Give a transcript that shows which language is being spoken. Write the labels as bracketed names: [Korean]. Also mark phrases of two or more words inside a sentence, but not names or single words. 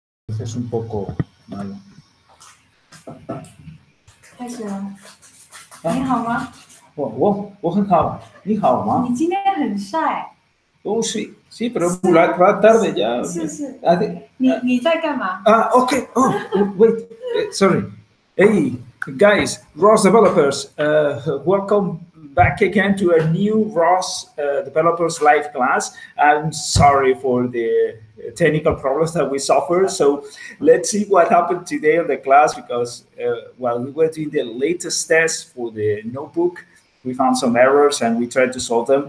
[Spanish] es un poco malo. [Chinese] 开始了，你好吗？我很好，你好吗？你今天很晒。 [Spanish] Oh, sí, sí, pero la tarde ya. [Chinese] 是，你在干嘛？ [English] Okay. Oh, wait, sorry. Hey, guys, ROS developers, welcome back again to a new ROS Developers Live class. I'm sorry for the technical problems that we suffered. So let's see what happened today on the class, because while we were doing the latest test for the notebook, we found some errors and we tried to solve them.